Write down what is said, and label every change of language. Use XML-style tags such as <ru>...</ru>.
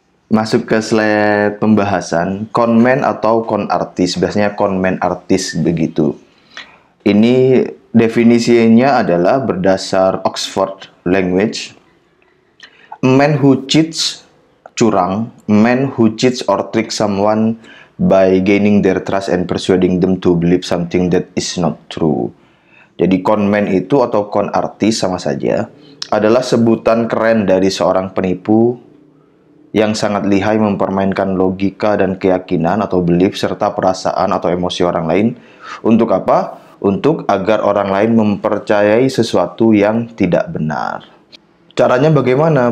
<id>Masuk ke slide pembahasan, conman atau con artis, biasanya conman artis begitu. Ini definisinya adalah berdasar Oxford Language.</id> <en>A man who cheats,</en> <id>curang,</id> <en>a man who cheats or tricks someone by gaining their trust and persuading them to believe something that is not true.</en> <id>Jadi conman itu atau con artis sama saja, adalah sebutan keren dari seorang penipu yang sangat lihai mempermainkan logika dan keyakinan atau belief serta perasaan atau emosi orang lain. Untuk apa? Untuk agar orang lain mempercayai sesuatu yang tidak benar. Caranya bagaimana?</id>